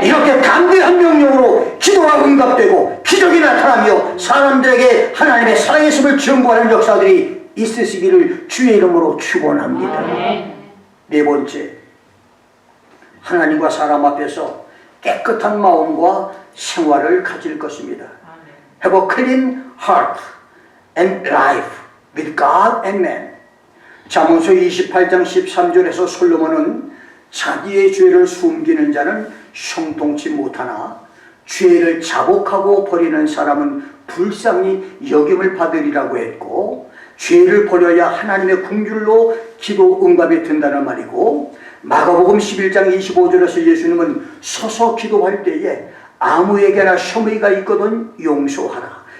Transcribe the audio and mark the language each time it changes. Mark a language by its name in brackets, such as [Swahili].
[Korean] 이렇게 담대한 명령으로 기도가 응답되고 기적이 나타나며 사람들에게 하나님의 살아계심을 증거하는 역사들이 있으시기를 주의 이름으로 축원합니다. 네 번째, 하나님과 사람 앞에서 깨끗한 마음과 생활을 가질 것입니다. [English] Have a clean heart and life with God and man. [Korean] 잠언서 28장 13절에서 솔로몬은 자기의 죄를 숨기는 자는 형통치 못하나 죄를 자복하고 버리는 사람은 불쌍히 여김을 받으리라고 했고, 죄를 버려야 하나님의 긍휼로 기도 응답이 된다는 말이고, 마가복음 11장 25절에서 예수님은 서서 기도할 때에 아무에게나 혐의가 있거든 용서하라.